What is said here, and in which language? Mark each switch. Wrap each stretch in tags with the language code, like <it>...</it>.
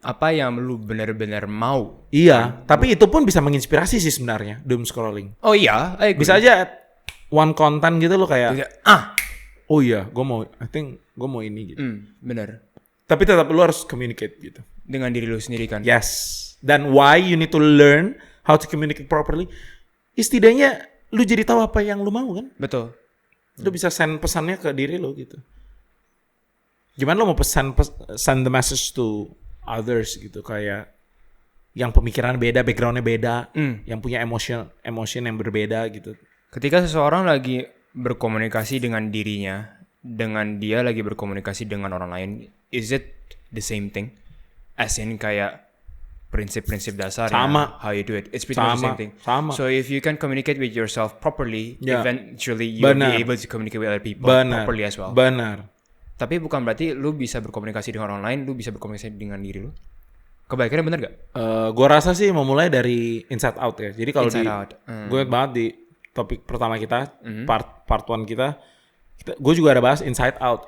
<id>Apa yang lu benar-benar mau? Iya, tapi itu pun bisa menginspirasi sih sebenarnya doom scrolling. Oh iya, bisa aja</id> <en>one content</en> <id>gitu lo kayak oh iya, gue mau, I think gue mau ini gitu. Bener. Tapi tetap lu harus communicate gitu dengan diri lu sendiri kan.</id> <en>Yes. Dan why you need to learn how to communicate properly.</en> <id>Setidaknya lu jadi tahu apa yang lu mau kan? Betul. Lu bisa send pesannya ke diri lu gitu. Gimana lu mau</id> <en>send the message to others</en> <id>gitu, kayak yang pemikiran beda, backgroundnya beda, yang punya emotion yang berbeda gitu. Ketika seseorang lagi berkomunikasi dengan dirinya, dengan dia lagi berkomunikasi dengan orang lain,</id> <en>is it the same thing? As in</en> <id>kayak prinsip-prinsip dasar</id> <en>how you do it. It's pretty much the same thing.</en> <id>Sama.</id> <en>So if you can communicate with yourself properly, eventually you'll be able to communicate with other people properly as well.</en> <id>Benar. Tapi bukan berarti lu bisa berkomunikasi dengan orang lain, lu bisa berkomunikasi dengan diri lu. Kebaikannya bener gak? Gue rasa sih mau mulai dari inside out ya. Jadi kalau gue banget di topik pertama kita, part 1 kita, gue juga ada bahas inside out.</id>